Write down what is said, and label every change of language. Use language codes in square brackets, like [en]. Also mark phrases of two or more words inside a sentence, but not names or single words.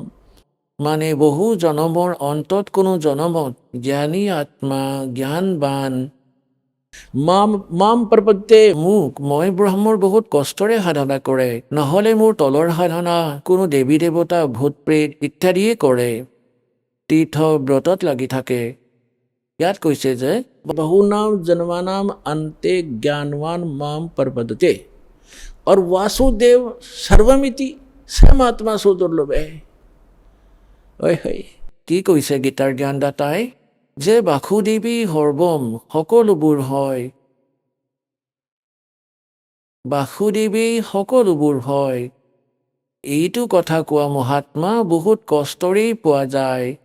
[as] মানে বহু জনমৰ অন্তত কোনো জনমত জ্ঞানী আত্মা, জ্ঞানবান [sa] माम् प्रपद्यते [as] মই ব্ৰহ্মৰ বহুত কষ্টৰে সাধনা কৰে, নহ'লে মোৰ তলৰ সাধনা কোনো দেৱী দেৱতা, ভূত প্ৰেত ইত্যাদিয়ে কৰে, তীৰ্থ ব্ৰতত লাগি থাকে। ইয়াত কৈছে যে [sa] बहुनाम जन्मानाम अंते ज्ञानवान माम प्रपद्यते और वासुदेव सर्वमिति समात्मा [hi] सो दुर्लभ है। [as] কি কৈছে গীতাৰ জ্ঞানদাতাই? যে [sa] वासुदेवः सर्वम्, [as] সকলোবোৰ হয়, বাসুদেৱেই সকলোবোৰ হয়। এইটো কথা কোৱা মহাত্মা বহুত কষ্টৰেই পোৱা যায়।